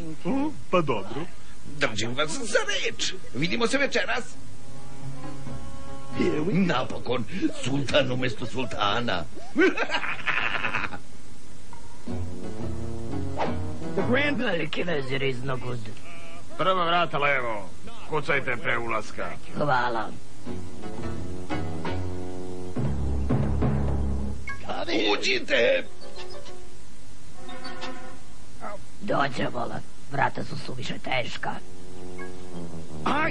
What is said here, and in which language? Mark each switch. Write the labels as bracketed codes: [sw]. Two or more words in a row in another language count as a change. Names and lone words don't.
[sr] Pa dobro. Držim vas za reč. Vidimo se večeras. Napokon, sultan umjesto sultana. Veliki vezir [en] is no good. [sr] Prva vrata levo. Kucajte pre ulaska. Hvala. Uđite. Dođe, vola. Vrata su suviše teška.